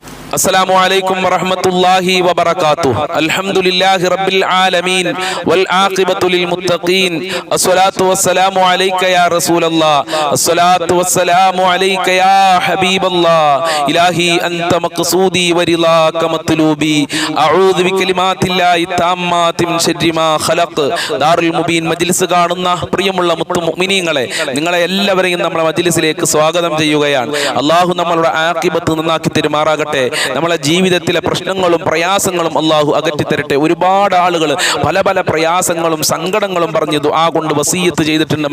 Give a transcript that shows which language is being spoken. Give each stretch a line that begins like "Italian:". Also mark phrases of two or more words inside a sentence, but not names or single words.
Arabic: السلام عليكم ورحمة الله وبركاته. الحمد لله رب العالمين والعاقبة للمتقين. الصلاة والسلام عليك يا رسول الله. الصلاة والسلام عليك يا حبيب الله. إلهي أنت مقصودي ورضاك مطلوبي. أعوذ بكلمات الله التامات من شر ما خلق.
Malayalam: ദാറുൽ മുബീൻ മജ്ലിസ് കാണുന്ന പ്രിയമുള്ള മുഅ്മിനീങ്ങളെ, നിങ്ങളെ എല്ലാവരെയും നമ്മുടെ മജ്ലിസിലേക്ക് സ്വാഗതം ചെയ്യുകയാണ്. അല്ലാഹു നമ്മളുടെ ആഖിബത്ത് നന്നാക്കി തരുമാറാകട്ടെ. നമ്മളെ ജീവിതത്തിലെ പ്രശ്നങ്ങളും പ്രയാസങ്ങളും അല്ലാഹു അകറ്റി തരട്ടെ. ഒരുപാട് ആളുകൾ പല പല പ്രയാസങ്ങളും സങ്കടങ്ങളും പറഞ്ഞ് ദുആ കൊണ്ട് വസീയത്ത് ചെയ്തിട്ടുണ്ട്.